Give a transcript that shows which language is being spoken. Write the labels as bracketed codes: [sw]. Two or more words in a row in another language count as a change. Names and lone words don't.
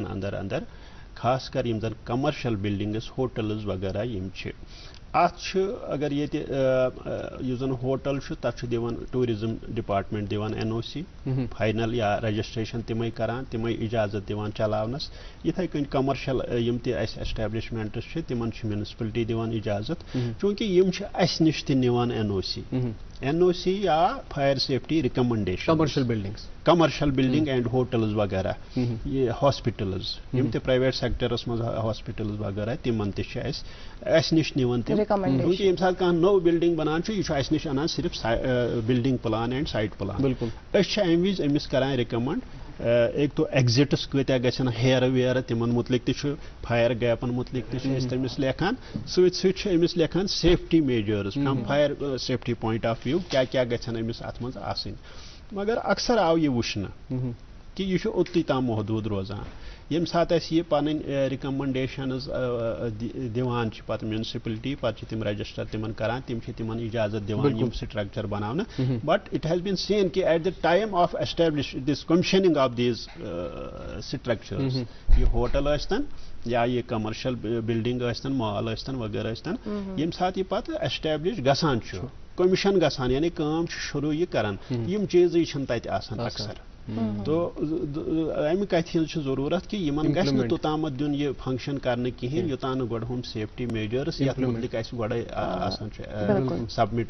[ks] اندر اندر خاص کر یم زن [en] commercial buildings hotels [ks] وغیرہ یم چھِ ات چھُ اگر ییٚتہِ یُس زن ہوٹل چھُ تتھ چھُ دِوان [en] tourism department [ks] دِوان NOC فاینل یا رجسٹریشن تِمے کران تِمے اجازت دِوان چلاونس یِتھے کٔنۍ کمرشل یم تہِ اَسہِ ایسٹیبلشمنٹس چھِ تِمن چھِ میونسپلٹی دِوان اجازت چوٗنکہِ یم چھِ اَسہِ نِش تہِ نِوان NOC یا [en] fire safety recommendation commercial building and hotels [ks] وغیرہ یہ ہاسپٹلز یم تہِ [en] private sectors [ks] منٛز ہاسپٹلز وغیرہ تِمن تہِ چھِ اَسہِ نِش نِوان تِم چوٗنکہِ ییٚمہِ ساتہٕ کانٛہہ نوٚو بلڈنگ بنان چھُ یہِ چھُ اَسہِ نِش انان صرف [en] building plan and site plan [ks] أسۍ چھِ امہِ وِزِ أمِس کران رِکمنڈ ایک تو ایگزٹس کۭتیاہ گژھن ہیرٕ ویرٕ تِمن متعلق تہِ چھُ فایر گیپن متعلق تہِ چھِ أسۍ تٔمِس لیکھان سۭتۍ سۭتۍ چھِ أمِس لیکھان [en] safety measures from fire safety point of view [ks] کیاہ گژھن أمِس اتھ منٛز آسٕنۍ مگر اکثر آو یہِ وٕچھنہٕ کہ یہِ چھُ اوٚتُے تام محدوٗد روزان ییٚمہِ ساتہٕ اَسہِ یہِ پنٕنۍ رِکمنڈیشنز دِوان چھِ پتہٕ میونسپلٹی پتہٕ چھِ تِم رجسٹر تِمن کران تِم چھِ تِمن اجازت دِوان یِم سٹرکچر بناونہٕ [en] but it has been seen [ks] کہ [en] at the time of establish this commissioning of these structures [ks] یہ ہوٹل ٲسۍتن یا یہ [en] commercial building [ks] ٲسۍتن مال ٲسۍتن وغیرہ ٲسۍتن ییٚمہِ ساتہٕ یہِ پتہٕ ایسٹیبلش گژھان چھُ کمشن گژھان یعنی کٲم چھُ شروٗع یہِ کران یِم چیٖزٕے چھِنہٕ تتہِ آسان اکثر تو امہِ کتھِ ہِنٛز چھِ ضروٗرت کہ یِمن گژھِ نہٕ توٚتامتھ دیُن یہِ فنکشن کرنہٕ کِہینۍ یوٚتام نہٕ گۄڈٕ ہُم [en] safety measures [ks] یتھ متعلق اَسہِ گۄڈے آسان چھُ سبمٹ